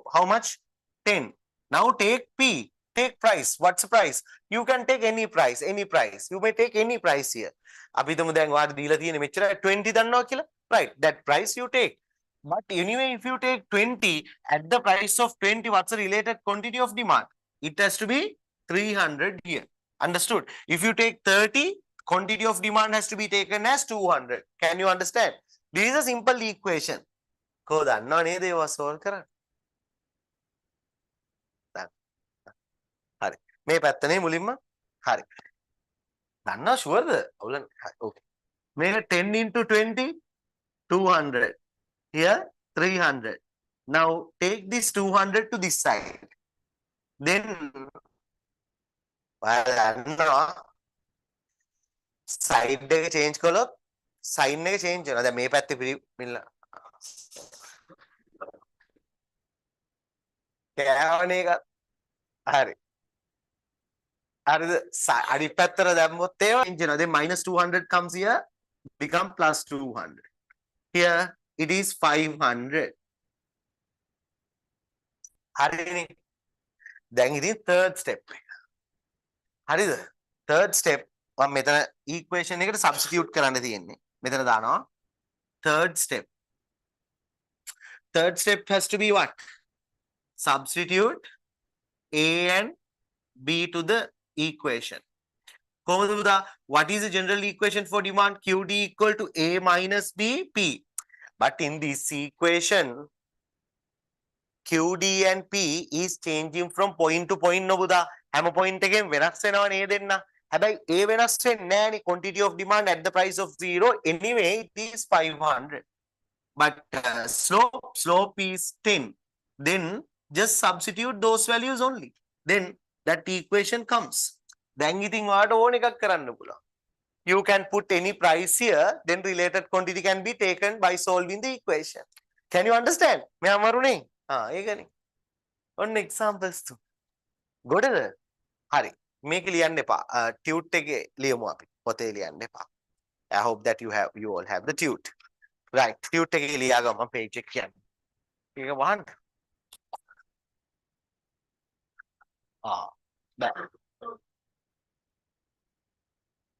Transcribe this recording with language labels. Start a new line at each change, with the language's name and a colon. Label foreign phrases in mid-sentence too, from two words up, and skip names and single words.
English: How much? 10. Now take P. Take price. What's the price? You can take any price. Any price. You may take any price here.
Sinhala: අපි හිතමු දැන් ඔයාලට දීලා තියෙන මෙච්චර 20 දන්නවා කියලා.
English: Right. That price you take. But anyway, if you take 20 at the price of 20, what's the related quantity of demand? It has to be 300 here. Understood? If you take 30, quantity of demand has to be taken as 200. Can you understand? This is a simple equation.
Sinhala: කෝ දන්නවා නේද ඒවා solve කරන්න. හරි. මේ පැත්තනේ මුලින්ම. හරි. දන්නවා sure ද? අවුලන්. Okay. මේක 10 into 20 200.
English: Here 300. Now take this 200 to this side.
Sinhala: Then side එක change කළොත් sign එක change වෙනවා. දැන් මේ පැත්තේ පිළිමිල්ල. කෑවනේ එක. හරි. හරිද? අනිත් පැත්තට දැම්මොත් ඒවා change වෙනවා.
English: Then minus 200 comes here become plus 200. Here it is 500.
Sinhala: හරිනේ. දැන් ඉතින් third step එක. හරිද? third step මම මෙතන equation එකට substitute කරන්න තියෙන්නේ. මෙතන දානවා third step.
English: Third step has to be what? Substitute A and B to the equation.
Sinhala: කොහොමද පුතා?
English: What is the general equation for demand? QD equal to A minus B P. But in this equation QD and P is changing from point to point no පුතා.
Sinhala: හැම point එකෙන් වෙනස් වෙනව නේද දෙන්න. හැබැයි A වෙනස් වෙන්නේ නැහැනේ.
English: Quantity of demand at the price of 0 anyway it is 500. But slope is 10. Then just substitute those values only. Then that equation comes.
Sinhala: Then ඉතින් ඔයාලට ඕන එකක් කරන්න පුළුවන්.
English: You can put any price here, then related quantity can be taken by solving the equation. Can you understand?
Sinhala: මේ අමාරුනේ? ඒකනේ. ඔන්න examples තු. ගොඩද? හරි. මේක ලියන්න එපා. Tute එකේ ලියමු අපි. පොතේ ලියන්න එපා.
English: I hope that you all have the tute.
Sinhala: Right. Tute එකේ ලියාගම page එක කියන්නේ. ඒක වහන්න. බෑ.